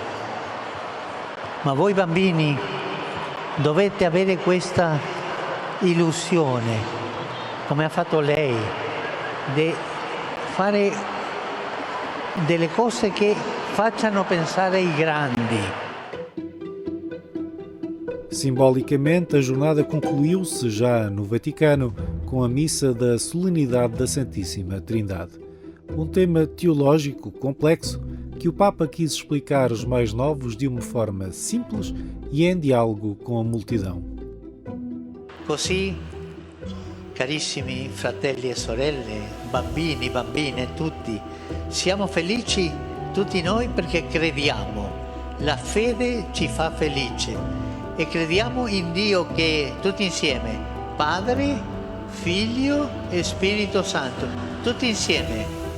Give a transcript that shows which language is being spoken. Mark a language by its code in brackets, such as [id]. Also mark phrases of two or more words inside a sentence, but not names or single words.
[it] Ma voi bambini dovete avere questa illusione, come ha fatto lei, di fare delle cose che facciano pensare ai grandi. [pt] Simbolicamente, a jornada concluiu-se já no Vaticano com a missa da Solenidade da Santíssima Trindade. Um tema teológico complexo que o Papa quis explicar aos mais novos de uma forma simples e em diálogo com a multidão. [it] Così, carissimi fratelli e sorelle, bambini, bambine, tutti, siamo felici tutti noi perché crediamo. La fede ci fa felice e crediamo in Dio che tutti insieme, Padre, Figlio e Spirito Santo, tutti insieme.